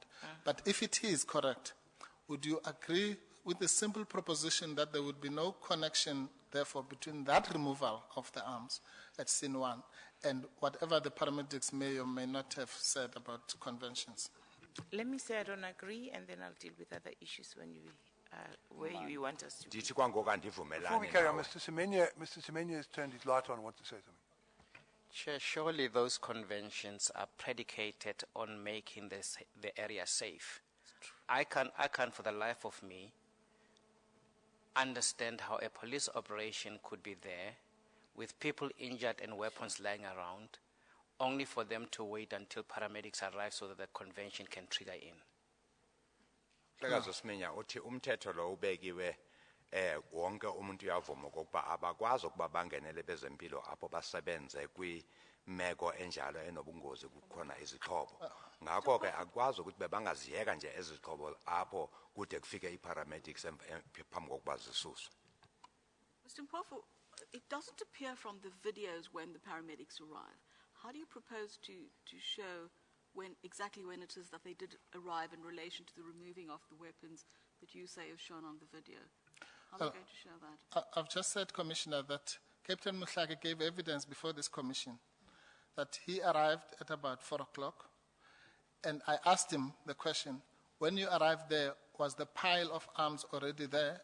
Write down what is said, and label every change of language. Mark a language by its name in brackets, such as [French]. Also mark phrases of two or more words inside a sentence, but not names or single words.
[English] But if it is correct, would you agree with the simple proposition that there would be no connection, therefore, between that removal of the arms at scene 1 and whatever the paramedics may or may not have said about conventions? Let me say I don't agree, and then I'll deal with other issues when you where you want us to. [Xhosa] Ndithi kwangoku [English] Before we [Xhosa] andivumelani [English] carry on, [Xhosa] nawe. [English] Mr. Semenya has turned his light on and wants to say something. Chair, surely those conventions are predicated on making the area safe. I can't for the life of me understand how a police operation could be there with people injured and weapons lying around, only for them to wait until paramedics arrive so that the convention can trigger in. [Xhosa] Mhlekazi Semenya uthi umthetho lo ubekiwe wonke umuntu uyavuma okokuba abakwazi ukuba bangenele bezempilo apho basebenze kwimeko enjalo enobungozi kukhona izixhobo. Ngakho ke akwazi ukuthi bebangaziyeka nje ezixhobo apho kude kufike iparamedics phambi kokuba zisuswe. [English] Mr. Mpofu, it doesn't appear from the videos when the paramedics arrive. How do you propose to show exactly when it is that they did arrive in relation to the removing of the weapons that you say is shown on the video? How are you going to show that? I've just said, Commissioner, that Captain Muhlage gave evidence before this commission that he arrived at about 4 o'clock, and I asked him the question, when you arrived there, was the pile of arms already there?